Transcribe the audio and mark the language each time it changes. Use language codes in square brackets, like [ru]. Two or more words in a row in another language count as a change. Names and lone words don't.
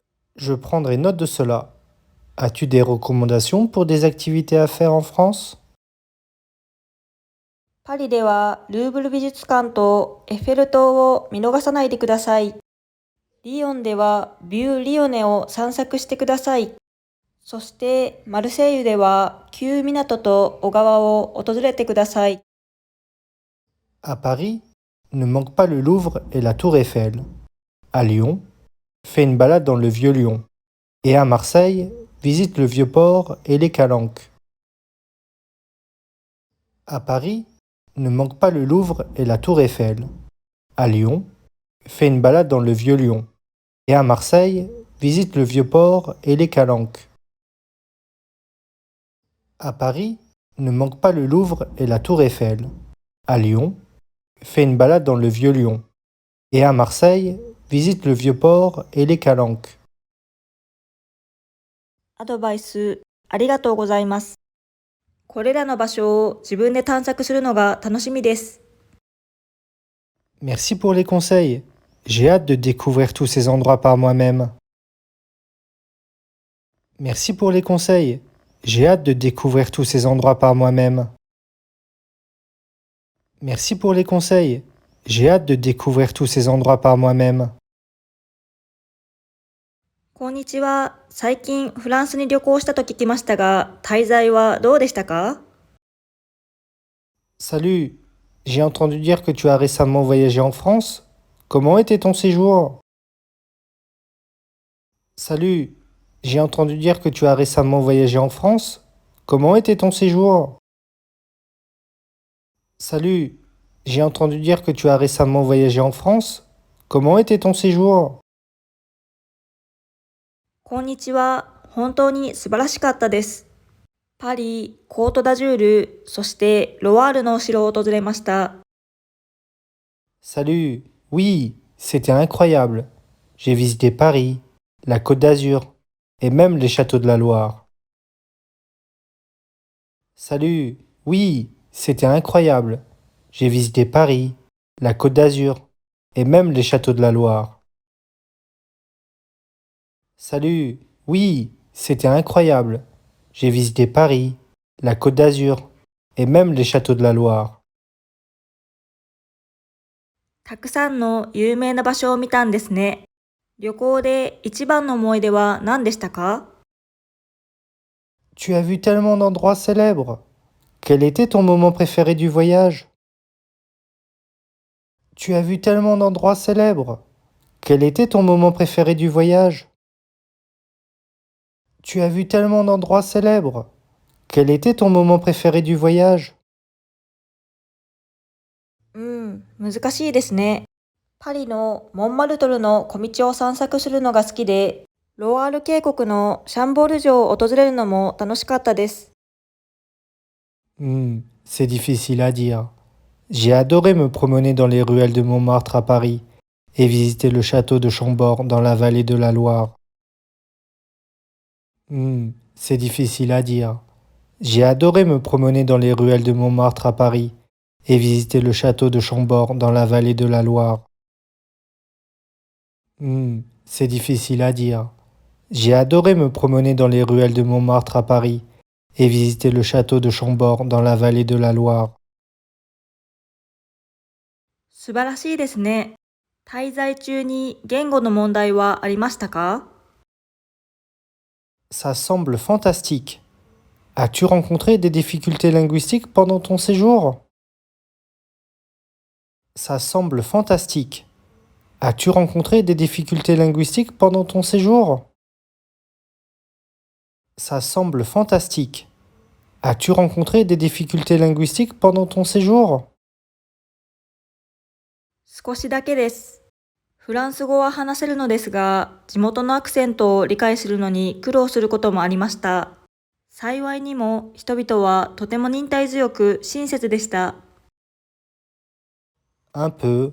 [fr] Je prendrai note de cela. As-tu des recommandations pour des activités à faire en France? [ja] パリではルーブル美術館とエッフェル塔を見逃さないでください。リヨンではビュー・リヨネを散策してください。そしてマルセイユでは旧港と小川を訪れてください。 [fr] À Paris, ne manque pas le Louvre et la Tour Eiffel. À Lyon, fais une balade dans le Vieux Lyon. Et à Marseille, visite le Vieux-Port et les Calanques. À Paris, ne manque pas le Louvre et la Tour Eiffel. À Lyon, fais une balade dans le Vieux Lyon. Et à Marseille, visite le Vieux-Port et les Calanques. À Paris, ne manque pas le Louvre et la Tour Eiffel. À Lyon, fais une balade dans le Vieux Lyon. Et à Marseille, visite le Vieux-Port et les Calanques. [ja] アドバイスありがとうございます。これらの場所を自分で探索するのが楽しみです。 [fr] Merci pour les conseils. J'ai hâte de découvrir tous ces endroits par moi-même. Merci pour les conseils. J'ai hâte de découvrir tous ces endroits par moi-même. Merci pour les conseils. J'ai hâte de découvrir tous ces endroits par moi-même. [ja] こんにちは。最近フランスに旅行したと聞きましたが、滞在はどうでしたか？ [fr] Salut, j'ai entendu dire que tu as récemment voyagé en France. Comment était ton séjour? Salut, j'ai entendu dire que tu as récemment voyagé en France. Comment était ton séjour? Salut, j'ai entendu dire que tu as récemment voyagé en France. Comment était ton séjour? [ja] こんにちは。本当に素晴らしかったです。パリ、コートダジュール、そしてロワールのお城を訪れました。 [fr] Salut, oui, c'était incroyable. J'ai visité Paris, la Côte d'Azur et même les châteaux de la Loire. Salut, oui, c'était incroyable. J'ai visité Paris, la Côte d'Azur et même les châteaux de la Loire. Salut, oui, c'était incroyable. J'ai visité Paris, la Côte d'Azur et même les châteaux de la Loire. [ja] たくさんの有名な場所を見たんですね。旅行で一番の思い出は何でしたか？ [fr] Tu as vu tellement d'endroits célèbres. Quel était ton moment préféré du voyage? Tu as vu tellement d'endroits célèbres. Quel était ton moment préféré du voyage? Tu as vu tellement d'endroits célèbres. Quel était ton moment préféré du voyage? [ja] 難しいですね。パリのモンマルトルの小道を散策するのが好きで、ロワール渓谷のシャンボール城を訪れるのも楽しかったです。 [fr] C'est difficile à dire. J'ai adoré me promener dans les ruelles de Montmartre à Paris et visiter le château de Chambord dans la vallée de la Loire. C'est difficile à dire. J'ai adoré me promener dans les ruelles de Montmartre à Paris et visiter le château de Chambord dans la vallée de la Loire. C'est difficile à dire. J'ai adoré me promener dans les ruelles de Montmartre à Paris et visiter le château de Chambord dans la vallée de la Loire. [ja] 素晴らしいですね。滞在中に言語の問題はありましたか？ [fr] Ça semble fantastique. As-tu rencontré des difficultés linguistiques pendant ton séjour? Ça semble fantastique. As-tu rencontré des difficultés linguistiques pendant ton séjour? Ça semble fantastique. As-tu rencontré des difficultés linguistiques pendant ton séjour? [ja] 少しだけです。フランス語は話せるのですが、地元のアクセントを理解するのに苦労することもありました。幸いにも人々はとても忍耐強く親切でした。 [fr] Un peu.